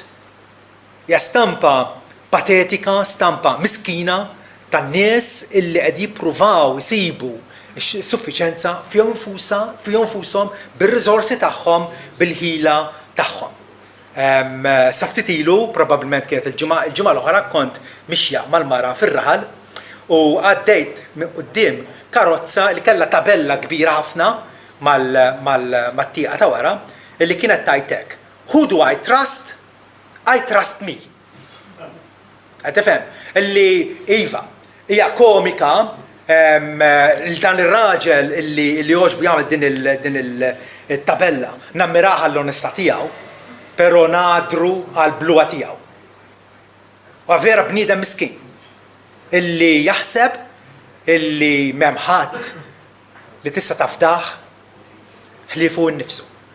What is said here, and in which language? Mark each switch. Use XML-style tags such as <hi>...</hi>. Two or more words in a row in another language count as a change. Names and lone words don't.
<mt>Ja stampa patetika, stampa miskina tan-nies illi qed jippruvaw isibu s-suffiċenza fihom infushom bir-riżorsi tagħhom, bil-ħila tagħhom. Sa ftit ilu, probabbilment kienet il-ġimgħa l-oħra kont mixja mal-mara fir-raħal u għaddejt minn quddiem karozza li kellha tabella kbira ħafna mat-tieqa ta' wara illi kienet tgħid hekk:</mt> <en>Who do I trust? I trust me.</en> <mt>Qed tifhem? Illi iva, hija komika dan ir-raġel illi jogħġbu jagħmel din il-tabella nammiraha l-onestà tiegħu, però ngħadru għall-bluwa tiegħu. Huwa vera bniedem miskin illi jaħseb illi m'hemm ħadd li tista' tafdah ħliefu nnifsu.</mt>